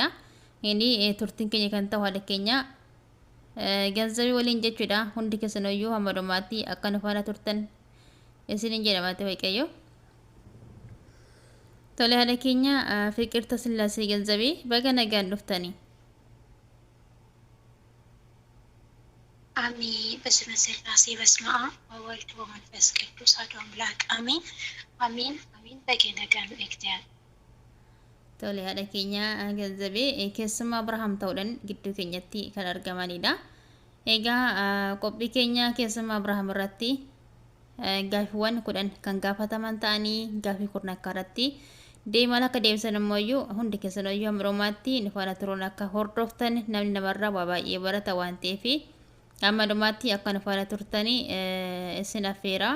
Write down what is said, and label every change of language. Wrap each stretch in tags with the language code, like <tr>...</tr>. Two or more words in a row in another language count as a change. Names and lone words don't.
<om>Inni turtiin keenya kan ta'u haadha keenya Ganzabii waliin jechuudha. Hundi keessanayyuu hammadumaatti akka nu faana turtan isiniin jedhamaate waaqayyo. Tole haadha keenya Fiqirta Sillaasee Ganzabii baga nagaan dhuftanii.</om> <gez>አሜን። በስመ ሥላሴ በስመ አብ ወወልድ ወመንፈስ ቅዱስ አሐዱ አምላክ አሜን አሜን አሜን። በገነጋኑ እግዚአብሔር</gez> <om>Tole haadha keenya Ganzabee keessummaa Abrahaam ta'uudhaan gidduu keenyatti kan argamanidha. Egaa qophii keenya keessummaa Abrahaam irratti gaaffiiwwan 10 kan gaafataman ta'anii gaaffii 10 akka irratti deeman akka deebisan immoo hundi keessanayyuu hammadumaatti nu faana turuun akka hordoftan namni namarraa waa baay'ee barata waan ta'eef ammadumaatti akka nu faana turtanii isin affeera.</om>